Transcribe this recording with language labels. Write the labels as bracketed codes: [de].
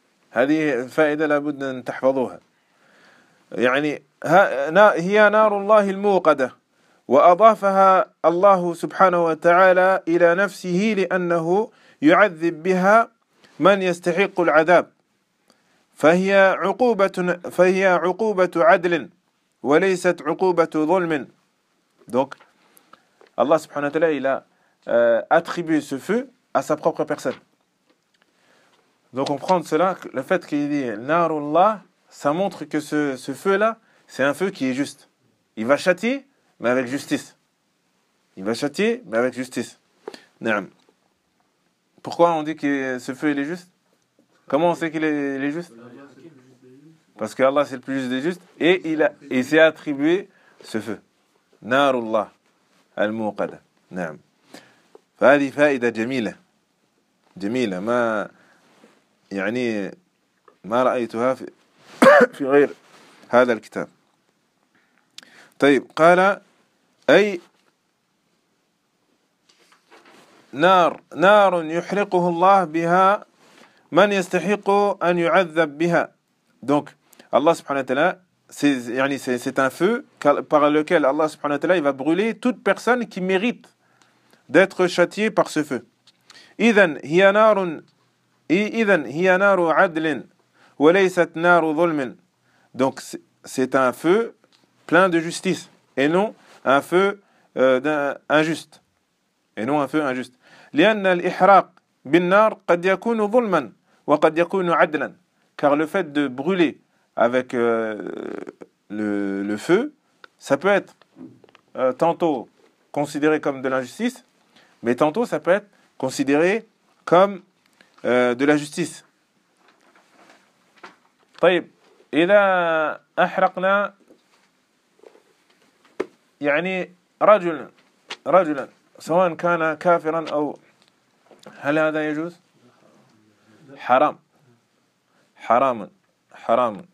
[ar] هذه فائدة لابد أن تحفظوها. يعني هي نار الله الموقدة. وأضافها الله سبحانه وتعالى إلى نفسه لأنه يعذب بها من يستحق العذاب. فهي عقوبة عدل وليست عقوبة ظلم. [fr] دونك الله سبحانه وتعالى il a attribué ce feu à sa propre personne. Donc on prend cela, le fait qu'il dit narullah, ça montre que ce feu là, c'est un feu qui est juste. Il va châtier mais avec justice. Il va châtier mais avec justice. Naam. Pourquoi on dit que ce feu il est juste? Comment on sait qu'il est juste? Parce que Allah c'est le plus juste des justes et il s'est attribué ce feu. [ar] Narullah al-muqada. Naam. فهذه فائدة جميلة. جميلة ما يعني ما رأيتها في غير هذا الكتاب. طيب قال أي نار يحرقه الله بها من يستحق أن يعذب بها. [fr] دونك الله سبحانه وتعالى يعني c'est un feu par lequel Allah سبحانه وتعالى va brûler toute personne qui mérite d'être châtiée par ce feu. [ar] إذن هي نار عدل وليست نار ظلم. [fr] Donc c'est un feu plein de justice et non un feu injuste. Et non un feu injuste. [ar] لأن الإحراق بالنار قد يكون ظلما وقد يكون عدلا. [fr] Car le fait de brûler avec le feu, ça peut être tantôt considéré comme de l'injustice, mais tantôt ça peut être considéré comme de la justice. [ar] طيب إذا احرقنا يعني رجلا سواء كان كافرا او هل هذا يجوز؟ حرام.